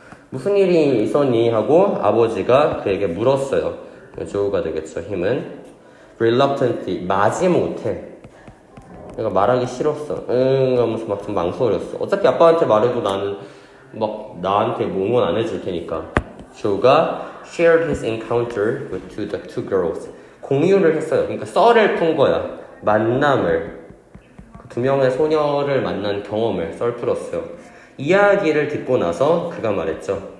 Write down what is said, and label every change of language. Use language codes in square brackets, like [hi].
[ko] 무슨 일이 있었니? 하고 아버지가 그에게 물었어요. 주어가 되겠죠. 힘은 reluctantly, 마지못해. 내가 말하기 싫었어. 하면서 막 좀 망설였어. 어차피 아빠한테 말해도 나는 막 나한테 응원 안 해줄 테니까. [en] 조가 shared his encounter with the two girls. [ko] 공유를 했어요. 그러니까 썰을 푼 거야. 만남을. 두 명의 소녀를 만난 경험을 썰 풀었어요. 이야기를 듣고 나서 그가 말했죠.